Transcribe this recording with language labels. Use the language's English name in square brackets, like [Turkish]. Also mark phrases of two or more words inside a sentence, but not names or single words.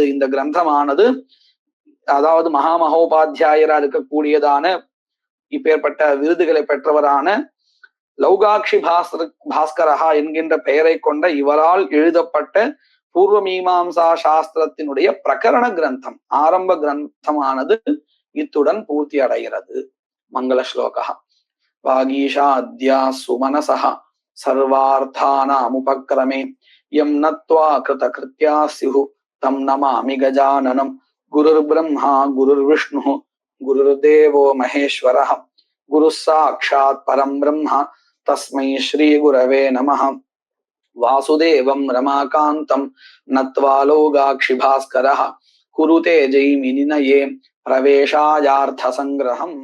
[Tamil] இந்த கிரந்தமானது அதாவது மகாமகோபாத்தியாயரா இருக்கக்கூடியதான இப்பேற்பட்ட விருதுகளை பெற்றவரான லௌகாக்ஷி பாஸ்கரஹா என்கின்ற பெயரை கொண்ட இவரால் எழுதப்பட்ட பூர்வ மீமாம்சா சாஸ்திரத்தினுடைய பிரகரண கிரந்தம், ஆரம்ப கிரந்தமானது இத்துடன் பூர்த்தி அடைகிறது. மங்கள ஸ்லோகா. [Sanskrit] वागीशा आद्या सुमनसः सर्वार्थानामुपक्रमे यं नत्वा कृत कृत्याः स्युः तं नमामि गजाननम्. गुरुर् ब्रह्मा गुरुर् विष्णुः गुरुर्देवो महेश्वरः गुरुः साक्षात् परं ब्रह्म तस्मै श्री गुरवे नमः. वासुदेवं रमाकान्तं नत्वा लौगाक्षि भास्करः कुरुते जैमिनिनये प्रवेशायार्थ संग्रहम्.